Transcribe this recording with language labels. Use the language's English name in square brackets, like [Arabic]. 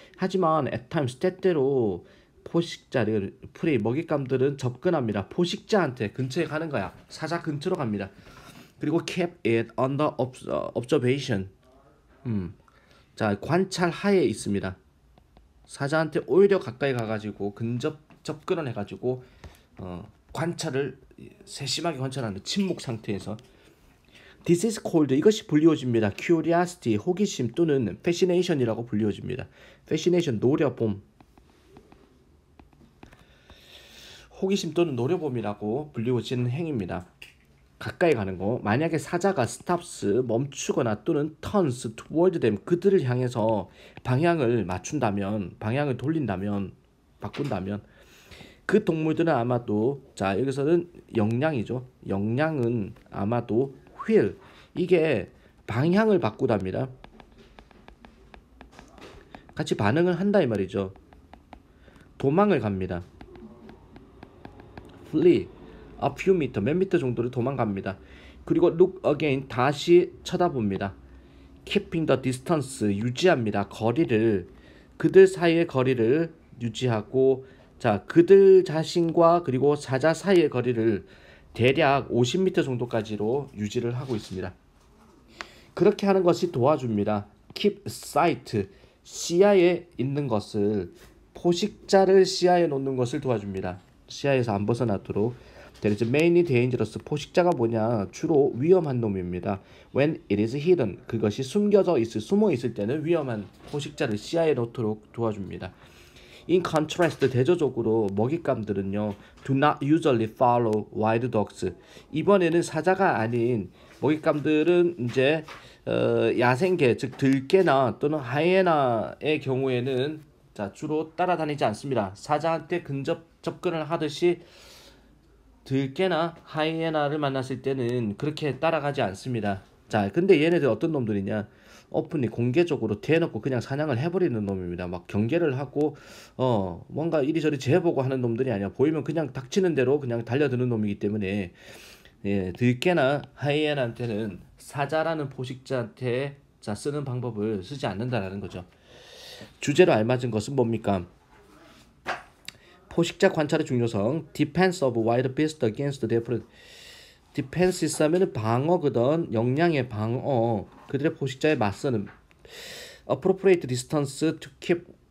[Korean] 하지만 [English] at times [Korean] 때때로 포식자를 먹잇감들은 접근합니다. 포식자한테 근처에 가는 거야. 사자 근처로 갑니다. [English] 그리고 keep it under observation. [Korean] 관찰 하에 있습니다. 사자한테 오히려 가까이 가가지고 접근을 해가지고 관찰을 세심하게 관찰하는 침묵 상태에서. [English] This is called [Korean] 이것이 불리워집니다. Curiosity 호기심 또는 Fascination이라고 불리워집니다. Fascination 노려봄. 호기심 또는 노려봄이라고 불리워지는 행위입니다. 가까이 가는 거. 만약에 사자가 stops 멈추거나 또는 [English] turns toward them [Korean] 그들을 향해서 방향을 맞춘다면, 방향을 돌린다면, 바꾼다면 그 동물들은 아마도 여기서는 영양이죠. 영양은 아마도 will 이게 방향을 바꾸답니다. 같이 반응을 한다 이 말이죠. 도망을 갑니다. [English] flee a few meter [Korean] 몇 미터 정도를 도망갑니다. 그리고 [English] look again [Korean] 다시 쳐다봅니다. [English] keeping the distance [Korean] 유지합니다. 거리를 그들 사이의 거리를 유지하고 그들 자신과 그리고 사자 사이의 거리를 대략 50m 정도까지로 유지를 하고 있습니다. 그렇게 하는 것이 도와줍니다. [English] keep sight [Korean] 시야에 있는 것을 포식자를 시야에 놓는 것을 도와줍니다. 시야에서 안 벗어나도록. [English] That is mainly dangerous. [Korean] 포식자가 뭐냐? 주로 위험한 놈입니다. [English] When it is hidden. [Korean] 그것이 숨어 있을 때는 위험한 포식자를 시야에 놓도록 도와줍니다. [English] In contrast, [Korean] 대조적으로 먹잇감들은요, [English] do not usually follow wild dogs. [Korean] 이번에는 사자가 아닌 먹잇감들은 이제 야생개, 즉 들개나 또는 하이에나의 경우에는 주로 따라다니지 않습니다. 사자한테 접근을 하듯이 들개나 하이에나를 만났을 때는 그렇게 따라가지 않습니다. 근데 얘네들 어떤 놈들이냐? 오픈이 공개적으로 대놓고 그냥 사냥을 해버리는 놈입니다. 막 경계를 하고 뭔가 이리저리 재보고 하는 놈들이 아니야. 보이면 그냥 닥치는 대로 그냥 달려드는 놈이기 때문에 들개나 하이에나한테는 사자라는 포식자한테 쓰는 방법을 쓰지 않는다라는 거죠. 주제로 알맞은 것은 뭡니까? 포식자 관찰의 중요성. [English] Defense of wild beasts against their predators. [Korean] 디펜시스 하면은 방어거든. 역량의 방어. 그들의 포식자에 맞서는. [English] appropriate distance to keep.